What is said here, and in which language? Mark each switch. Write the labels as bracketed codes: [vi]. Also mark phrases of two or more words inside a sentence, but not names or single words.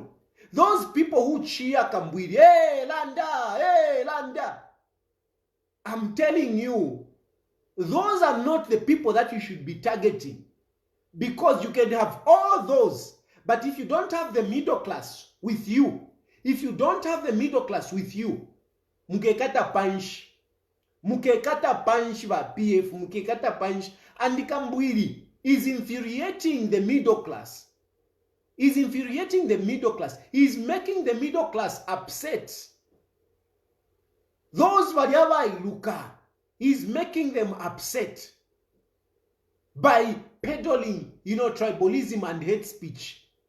[en] Those people who cheer Kambwili, hey, Landa, hey, Landa. I'm telling you, those are not the people that you should be targeting. Because you can have all those, but if you don't have the middle class with you, [bem] mukekata punch ba PF, mukekata punch, [en] and Kambwili is infuriating the middle class. Is infuriating the middle class. He's making the middle class upset. Those Variaba Iluka, he's making them upset by peddling, tribalism and hate speech.